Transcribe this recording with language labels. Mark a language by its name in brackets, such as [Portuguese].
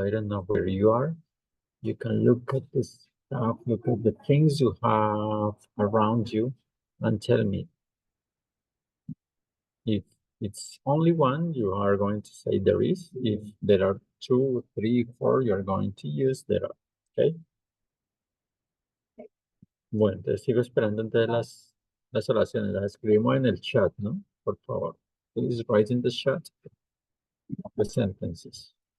[English] I don't know where you are. You can look at this stuff, look at the things you have around you, and tell me. If it's only one, you are going to say there is. If there are 2, 3, 4, you are going to use there are. Okay. [Spanish] Bueno, entonces sigo esperando entonces las oraciones, las escribimos en el chat, ¿no? Por favor. [English] Please write in the chat the sentences.